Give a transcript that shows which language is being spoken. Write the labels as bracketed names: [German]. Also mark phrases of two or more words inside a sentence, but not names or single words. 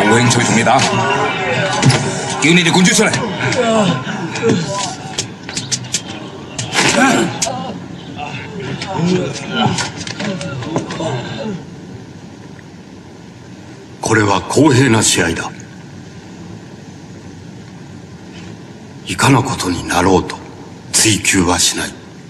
[Cantonese] 趣同你打，叫你哋滾咗出嚟。 [Japanese] これは公平な試合だ。いかなことになろうと追求はしない。